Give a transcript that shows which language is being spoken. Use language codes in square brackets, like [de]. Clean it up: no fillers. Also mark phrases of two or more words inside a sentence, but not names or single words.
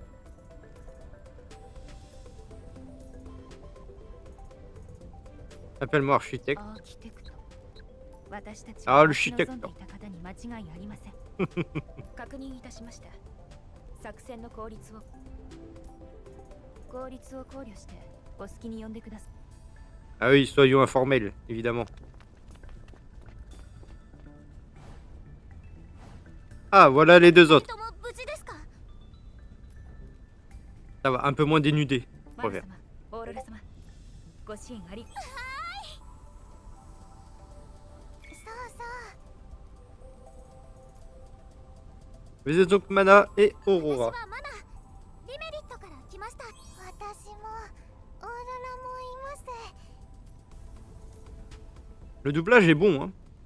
[fr] Appelle-moi architecte. [ja] アーキテクト。私たちアーキテクト。望んでいた方に間違いありません。確認いたしました。作戦の効率を考慮してお好きに呼んでください。 [fr] Ah oui, soyons informels, évidemment. Ah, voilà les deux autres. Ça va, un peu moins dénudé. [ja] マル様、オーロラ様、ご支援あり。 [fr] Vous êtes donc Mana et Aurora. Le doublage est bon, hein.